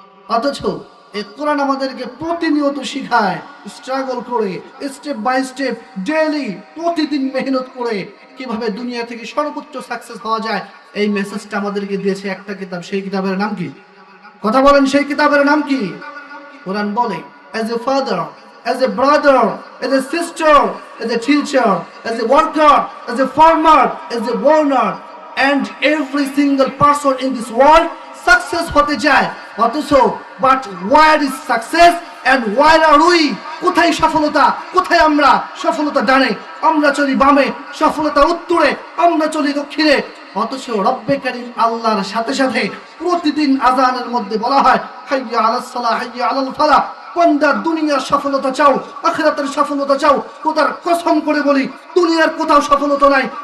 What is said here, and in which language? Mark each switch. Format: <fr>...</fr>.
<bn>অথচ এই কোরআন আমাদেরকে প্রতিনিয়ত শিখায়, স্ট্রাগল করে,</bn> <en>step by step,</en> <bn>ডেইলি, প্রতিদিন মেহনত করে কিভাবে দুনিয়া থেকে সর্বোচ্চ সাকসেস হওয়া যায়। এই মেসেজটা আমাদেরকে দিয়েছে একটা কিতাব। সেই কিতাবের নাম কি? কথা বলেন, সেই কিতাবের নাম কি? কোরআন বলে,</bn> <en>as a father, as a brother, as a sister, as a teacher, as a worker, as a farmer, as a owner, and every single person in this world success</en> <bn>হতে চায় অথচ</bn> <en>but where is success and where are we?</en> <bn>কোথায় সফলতা, কোথায় আমরা? সফলতা ডানে, আমরা চলি বামে, সফলতা উত্তরে, আমরা চলি দক্ষিণে। অথচ রব্বে কারীম আল্লাহর সাথে সাথে প্রতিদিন আযানের মধ্যে বলা হয়</bn> <ar>হাইয়া আলাস সালাহ হাইয়া আলাল ফালাহ।</ar> <bn>বান্দা দুনিয়ার সফলতা চাও, আখিরাতের সফলতা চাও, খোদার কসম করে বলি দুনিয়ার কোথাও সফলতা নাই।</bn>